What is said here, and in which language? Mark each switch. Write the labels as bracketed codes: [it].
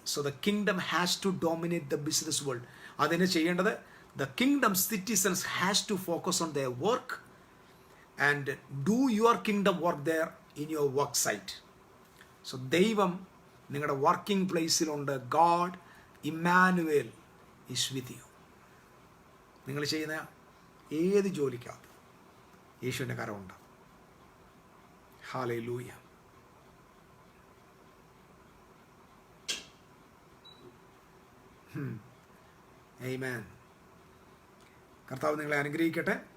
[en] So the kingdom has to dominate the business world. [ml] അതിന് ചെയ്യേണ്ടത് [en] the kingdom citizens has to focus on their work and do your kingdom work there in your work site. [ml] So ദൈവം നിങ്ങളുടെ working പ്ലേസിലുണ്ട്. [en] God Emmanuel is with you. [ml] നിങ്ങൾ ചെയ്യുന്ന ഏത് ജോലിക്കാണ് യേശുവിൻ്റെ കരമുണ്ട്. Hallelujah. ആമേൻ. കർത്താവ് നിങ്ങളെ അനുഗ്രഹിക്കട്ടെ.